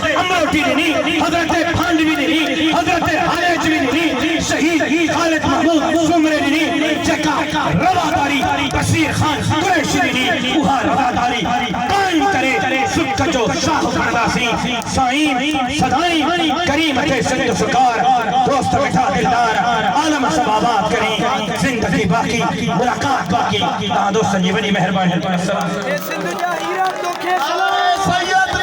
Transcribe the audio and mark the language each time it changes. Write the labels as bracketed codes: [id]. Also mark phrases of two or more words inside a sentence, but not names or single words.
[sd] अमरोटी ॾिनी हज़रत फांडवी ॾिनी हज़रत हालेजवी ॾिनी शहीद ख़ालिद महमूद शुमरे ॾिनी जेका रवादारी बशीर खान कुरैशी ॾिनी उहा रवादारी क़ाइम करे सुख जो शाह बणंदासीं साईं सदाईं करीम थे सिंध सुकार दोस्त बैठा दिलदार आलम सब आबाद करी जिंदगी बाकी मुलाकात बाकी तहां दोस्तनि जी वॾी महिरबानी सिंध जा हीरा तोखे सलाम